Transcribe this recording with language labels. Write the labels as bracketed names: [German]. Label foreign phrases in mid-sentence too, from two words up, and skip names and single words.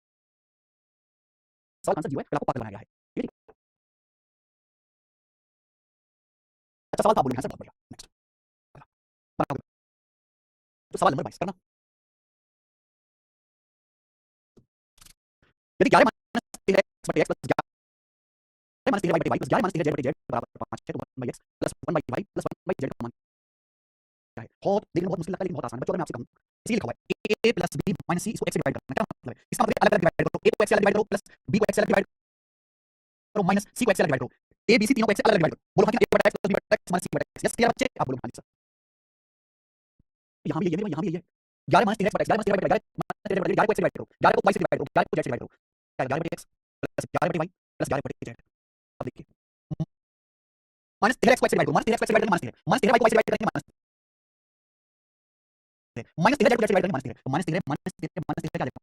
[Hindi] सवाल आंसर जीरो है, फिर आपको पता लगाना है, ठीक है? अच्छा सवाल था, बोलिए आंसर बहुत बढ़िया। नेक्स्ट बनाओगे तो सवाल नंबर 22 करना। यदि 11 - 13x + 11 - 13y/y + 11 - 13z/z बराबर 5 है तो 1/x + 1/y + 1/z का मान क्या है? बहुत देखने में बहुत मुश्किल लगता है लेकिन बहुत आसान है बच्चों। अगर मैं आपसे कहूं इसीलिए लिखा हुआ है a + b - c, इसको x से डिवाइड करना, क्या मतलब है? इसका मतलब अलग अलग डिवाइड करो, a को x से अलग डिवाइड करो, प्लस b को x से अलग डिवाइड करो, माइनस c को x से अलग डिवाइड करो, a b c तीनों को x से अलग डिवाइड करो। बोलो हाँ कि a/x + b/x - c/x। [English] yes clear [Hindi] बच्चे? आप बोलो हाँ जी सर। यहाँ भी यही है, यहाँ भी यही है। 11 - 13x/x, 11 - 13y/y, 11 - 13z/z, 11 को x से डिवाइड करो, 11 को y से डिवाइड करो, 11 को z से डिवाइड करो, क्या 11/x प्लस 11/y प्लस 11/z। अब देखिए -13x को x से डिवाइड करो, -13x को x से डिवाइड करेंगे -13y को y से डिवाइड करेंगे -13z को z से डिवाइड करेंगे -13, तो -13 क्या आ जाएगा?